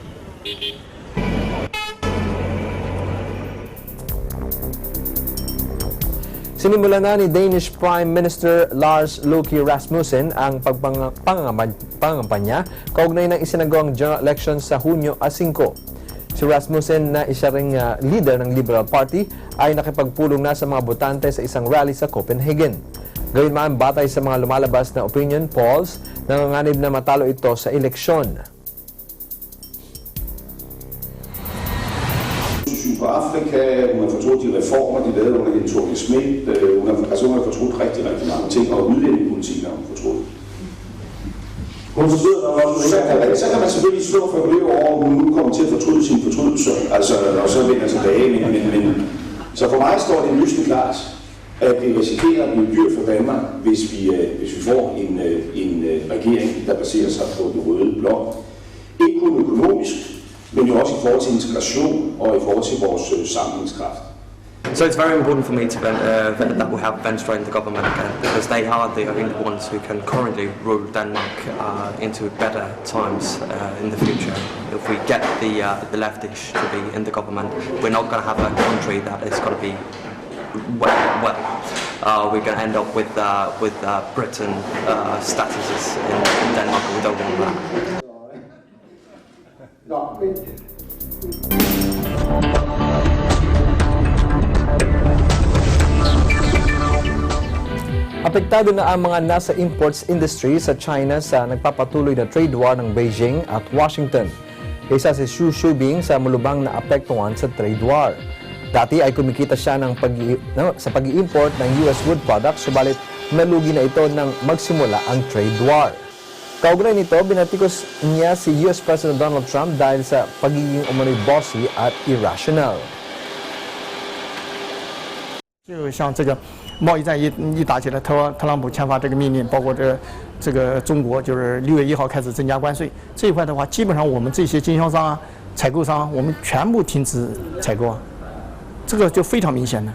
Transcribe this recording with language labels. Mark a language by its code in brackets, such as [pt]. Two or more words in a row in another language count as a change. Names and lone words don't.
[tl] Sinimulan na ni [en] Danish Prime Minister [tl] Lars Løkke Rasmussen ang pangangampanya kaugnay ng isinagawang [en] general election [tl] sa Hunyo 5. Si Rasmussen, na isa ring leader ng Liberal Party, ay nakipagpulong na sa mga botante sa isang rally sa Copenhagen. Gayunman, batay sa mga lumalabas na [en] opinion polls, [tl] nanganganib na matalo ito sa eleksyon. [da] På Afrika, hun har fortrudt de reformer, de lavede under Jens Schmidt, hun har fortrudt rigtig mange ting, og udlændingepolitik har hun fortrudt. Så kan man selvfølgelig slå for at leve over, om hun nu kommer til at fortryde sin fortrydelse vender tilbage, men så for mig står det lysende klart, at det risikerer at blive dyrt for Danmark, hvis vi får en regering, der baserer sig på den røde blok. Ikke kun økonomisk, men jo også i forhold til integration og i forhold til vores sammenhængskraft. [en] So it's very important for me to that we have Venstre in the government again, because they are the ones who can currently rule Denmark into better times in the future. If we get the leftish to be in the government, we're not going to have a country that is going to be we're going to end up with Britain statuses in Denmark. We don't want that. [tl] Apektado na ang mga nasa [en] imports industry [tl] sa China sa nagpapatuloy na [en] trade war [tl] ng Beijing at Washington. Isa si Xu Shubing sa mulubang na apektuhan sa [en] trade war. [tl] Dati ay kumikita siya sa pag-i-import ng [en] US wood products, [tl] subalit nalugi na ito nang magsimula ang [en] trade war. [tl] Kaugnay nito, binatikos niya si [en] US President [tl] Donald Trump dahil sa pagiging umano'y bossy at irrational. [zh] 就像这个贸易战一打起来，特朗普签发这个命令，包括这个中国就是6月1号开始增加关税这一块的话，基本上我们这些经销商啊、采购商，我们全部停止采购啊，这个就非常明显的。